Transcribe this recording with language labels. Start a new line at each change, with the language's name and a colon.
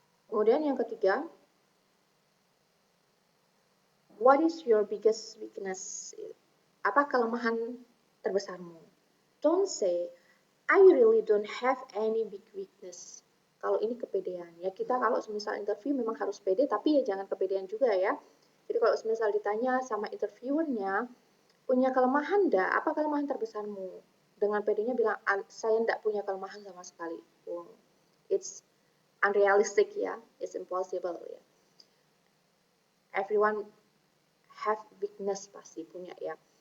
Indonesian: Kemudian yang ketiga,
English: what is your biggest weakness?
Indonesian: Apa kelemahan terbesarmu?
English: Don't say I really don't have any big weakness.
Indonesian: Kalau ini kepedean ya, kita kalau semisal interview memang harus pede, tapi ya jangan kepedean juga ya. Jadi kalau semisal ditanya sama interviewernya, punya kelemahan enggak? Apa kelemahan terbesarmu? Dengan pedenya bilang, saya enggak punya kelemahan sama sekali.
English: It's unrealistic ya, it's impossible ya. Everyone have weakness
Indonesian: pasti punya ya.